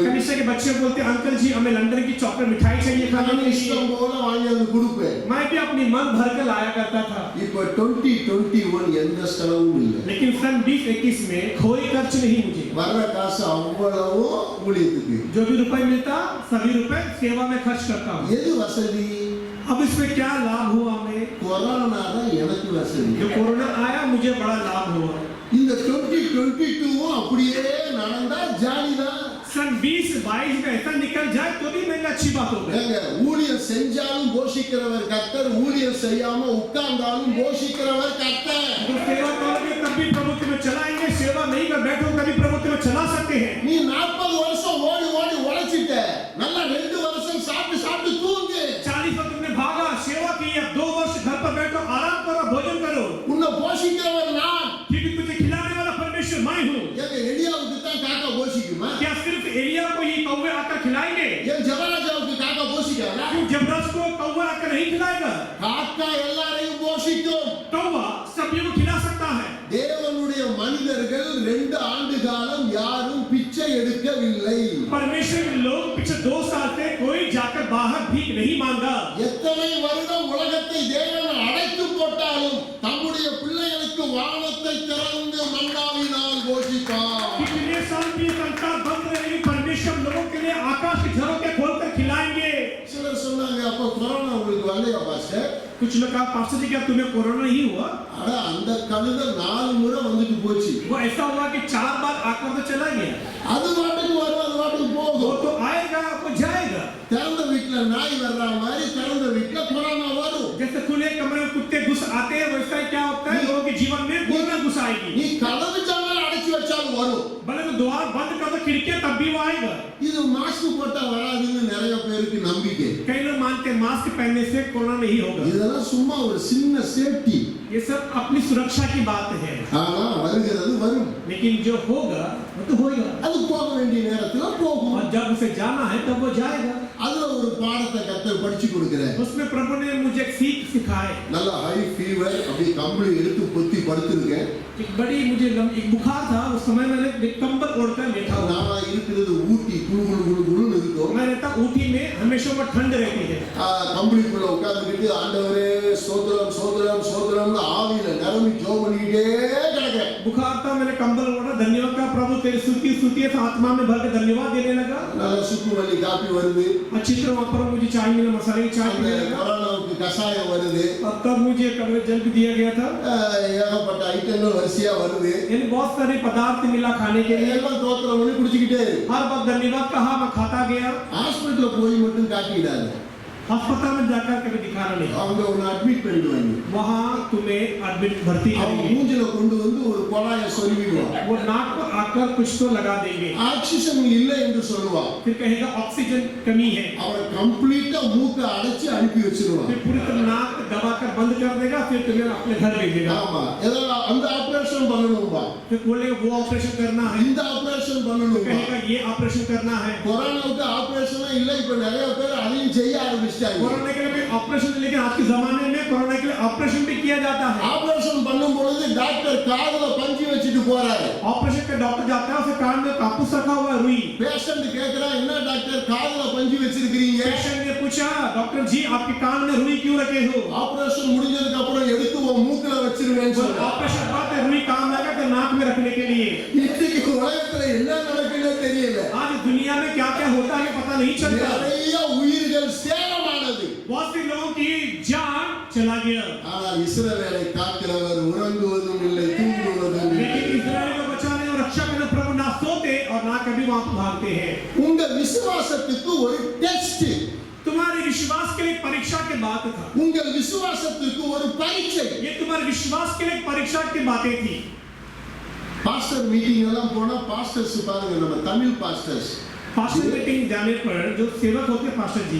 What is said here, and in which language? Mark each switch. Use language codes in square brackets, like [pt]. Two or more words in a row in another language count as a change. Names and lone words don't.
[hi] कनिष्ठा के बच्चे बोलते अंकल जी हमें लंदन की चॉकलेट मिठाई चाहिए खाने [ta] நான் [hi] के लिए। [ta] இஷ்டம் போல வாங்கி வந்து கொடுப்பேன். [hi] मैं भी अपनी मन भर कर लाया करता था। [ta] இப்போ 2021 எந்த செலவும் இல்லை. [hi] लेकिन सन 2021 में कोई खर्च नहीं मुझे। [ta] வர்ற காசு அவ்வளவு ஊழியத்துக்கு. [hi] जो भी रुपए मिलता सभी रुपए सेवा में खर्च करता हूँ। [ta] எது வசதி? [hi] अब इसमें क्या लाभ हुआ हमें? [ta] கொரோனா தான் எனக்கு வசதி. [hi] जो कोरोना आया मुझे बड़ा लाभ हुआ। [ta] இந்த 2022 அப்படியே நடந்தா ஜாலிதான். [hi] सन 2022 में ऐसा निकल जाए तो भी मेरी अच्छी बात होगी। [ta] ஏங்க, ஊழியம் செஞ்சாலும் போஷிக்கிறவர் கர்த்தர், ஊழியம் செய்யாம உட்கார்ந்தாலும் போஷிக்கிறவர் கர்த்தர். [hi] तो सेवा करोगे तब भी प्रभुत्व में चलाएंगे, सेवा नहीं कर बैठो तभी प्रभुत्व में चला सकते हैं। [ta] நீ 40 வருஷம் ஓடி ஓடி உழைச்சிட்ட, நல்லா 2 வருஷம் சாப்பிட்டு சாப்பிட்டு தூங்கு. [hi] 40 वर्ष तुमने भागा सेवा की, अब 2 वर्ष घर पर बैठो आराम करो भोजन करो, [ta] உன்னை போஷிக்கிறவர் நான். [hi] क्योंकि तुझे खिलाने वाला परमेश्वर मैं हूँ। [ta] ஏங்க, எலியாவுக்கு தான் காக்கா போஷிக்குமா? [hi] क्या सिर्फ एलिया को ही कौवे आकर खिलाएंगे? [ta] ஏன் ஜெபராஜாவுக்கு காக்கா போஷிக்காதா? [hi] क्यों जबरस को कौवा आकर नहीं खिलाएगा? [ta] காக்கா எல்லாரையும் போஷிக்கும். [hi] कौवा सभी को खिला सकता है। [ta] தேவனுடைய மனிதர்கள் 2 ஆண்டு காலம் யாரும் பிச்சை எடுக்கவில்லை. [hi] परमेश्वर के लोग पिछले 2 साल से कोई जाकर बाहर भीख नहीं मांगा। [ta] எத்தனை வருடம் உலகத்தை தேவன் அடைத்து போட்டாலும் தம்முடைய பிள்ளைகளுக்கு வானத்தை திறந்து மன்னாவினால் போஷிப்பார். [hi] कितने साल भी संसार बंद रहेगी, परमेश्वर लोगों के लिए आकाश के झरोखे के खोलकर खिलाएंगे। [ta] சிலர் சொன்னாங்க, அப்ப கொரோனா உங்களுக்கு வரலையா பாஸ்டர்? [hi] कुछ लोग कहा पास्टर जी क्या तुम्हें कोरोना नहीं हुआ? [ta] அட, அந்த கழுதை 4 முறை வந்துட்டு போச்சு. [hi] वो ऐसा हुआ कि 4 बार आकर तो चला गया। [ta] அது வாட்டுக்கு வரும், அது வாட்டுக்கு [hi] वो [ta] போகும். [hi] तो आएगा वो जाएगा। [ta] திறந்த வீட்டுல நாய் வர்ற மாதிரி திறந்த வீட்டுல கொரோனா வரும். [hi] जैसे खुले कमरे में कुत्ते घुस आते हैं वैसा ही क्या होता है, लोगों के जीवन में कोरोना घुस आएगी। [ta] நீ கதவு ஜன்னல் அடைச்சு வச்சாலும் வரும். [hi] भले तो द्वार बंद कर दो खिड़कियां तब भी वो आएगा। [ta] இது மாஸ்க் போட்டா வராதுன்னு நிறைய பேருக்கு நம்பிக்கை. [hi] कई लोग मानते हैं मास्क पहनने से कोरोना नहीं होगा। [ta] இதெல்லாம் சும்மா ஒரு சின்ன சேஃப்டி. [hi] ये सब अपनी सुरक्षा की बात है, [ta] ஆனா வருகிறது வரும். [hi] लेकिन जो होगा वो तो होगा [ta] அது போக வேண்டிய நேரத்துல போகும். [hi] और जब उसे जाना है तब वो जाएगा। [ta] அதுல ஒரு பாடத்தை கர்த்தர் படிச்சு கொடுக்கிறேன். [hi] उसमें प्रभु ने मुझे एक सीख सिखाए। [ta] நல்ல [en] high fever, [ta] அப்படியே கம்பளி எடுத்து பொத்தி படுத்திருக்கேன். [hi] एक बड़ी मुझे एक बुखार था, उस समय मैंने एक कंबल ओढ़कर लेटा हुआ। [ta] நான் இருக்கிறது ஊட்டி, குளு குளு குளு குளுன்னு இருக்கும். [hi] मैं रहता ऊटी में, हमेशा वहाँ ठंड रहती है। [ta] கம்பளிக்குள்ள உட்கார்ந்துக்கிட்டு ஆண்டவரே சோதரம் சோதரம் சோதரம்னு ஆவியில நிரம்பி ஜெபம் பண்ணிக்கிட்டே கிடக்கிறேன். [hi] बुखार था, मैंने कंबल ओढ़ा, धन्यवाद का प्रभु तेरी स्तुति स्तुति है, आत्मा में भर के धन्यवाद देने लगा। [ta] நல்ல சுக்கு மல்லி காப்பி வருது. [hi] अच्छी तरह वहाँ पर मुझे चाय मिला, मसाले की चाय [ta] அந்த [hi] मिलने लगा। [ta] கொரோனாவுக்கு கஷாயம் வருது. [hi] और तब मुझे कड़वे जल भी दिया गया था। [ta] ஏகப்பட்ட ஐட்டங்கள் வரிசையா வருது. [hi] यानी बहुत सारे पदार्थ मिला खाने के लिए। [ta] எல்லாம் தோத்திரம் பண்ணி குடிச்சுக்கிட்டே இரு. [hi] हर वक्त धन्यवाद कहा, मैं खाता गया। [ta] ஹாஸ்பிட்டல் போய் மட்டும் காட்டிடாது. [hi] अस्पताल में जाकर कभी दिखाना नहीं, [ta] அவங்க உன்னை அட்மிட் பண்ணிடுவாங்க. [hi] वहाँ तुम्हें एडमिट भर्ती [ta] அவங்க [hi] करेंगे, [ta] மூஞ்சில கொண்டு வந்து ஒரு குழாயை சொருவிடுவாங்க. [hi] वो नाक पर आकर कुछ तो लगा देंगे, [ta] ஆக்சிஜன் இல்லை என்று சொல்லுவா. [hi] फिर कहेगा ऑक्सीजन कमी है, [ta] அவரை கம்ப்ளீட்டா மூக்கை அடைச்சு அனுப்பி வச்சிருவாங்க. [hi] फिर पूरी तरह नाक दबाकर बंद कर देगा, फिर तुम्हें अपने घर भेजेगा, [ta] ஆமா, ஏதாவது அந்த ஆபரேஷன் பண்ணணும்பா, [hi] फिर बोलेगा वो ऑपरेशन करना है, [ta] இந்த ஆபரேஷன் பண்ணணும்பா. [hi] कहेगा ये ऑपरेशन करना है। [ta] கொரோனாவுக்கு ஆபரேஷனா இல்ல, இப்ப நிறைய பேர் அதையும் செய்ய ஆரம்பிச்சிட்டாங்க. [hi] कोरोना के लिए भी ऑपरेशन, लेकिन आज के जमाने में कोरोना के लिए ऑपरेशन भी किया जाता है। [ta] ஆபரேஷன் பண்ணும் பொழுது டாக்டர் காதுல பஞ்சு வச்சுட்டு போறாரு. [hi] ऑपरेशन का डॉक्टर जाता है, उसे कान में कापूस रखा हुआ है, रुई। [ta] பேஷண்ட் கேக்குறா, என்ன டாக்டர் காதுல பஞ்சு வச்சிருக்கீங்க? [hi] पेशेंट ने पूछा, डॉक्टर जी आपके कान में रुई क्यों रखे हो? [ta] ஆபரேஷன் முடிஞ்சதுக்கு அப்புறம் எடுத்து உன் மூக்குல வச்சிருவேன்னு சொல்றாரு. [hi] ऑपरेशन बाद में रुई काम लगा कर नाक में रखने के लिए। [ta] இன்னைக்கு உலகத்துல என்ன நடக்குதுன்னு தெரியல. [hi] आज दुनिया में क्या क्या होता है पता नहीं चलता। [ta] நிறைய உயிர்கள் சேதமானது. [hi] बहुत से लोगों की जान चला गया, [ta] ஆனால் இஸ்ரவேலை காக்கிறவர் உறங்குவதும் இல்லை, தூங்குவதும் இல்லை. [hi] लेकिन इस्राएल को बचाने और रक्षा करने प्रभु ना सोते और ना कभी वहां भागते हैं। [ta] உங்க விசுவாசத்துக்கு ஒரு டெஸ்ட், [hi] तुम्हारे विश्वास के लिए परीक्षा की बात था, [ta] உங்கள் விசுவாசத்துக்கு ஒரு பரீட்சை. [hi] ये तुम्हारे विश्वास के लिए परीक्षा की बातें थी। [en] pastor meeting [ta] எல்லாம் போனா பாஸ்டர்ஸ் பாருங்க, நம்ம தமிழ் பாஸ்டர்ஸ் [en] pastor meeting [hi] जाने पर जो सेवक होते हैं पास्टर जी,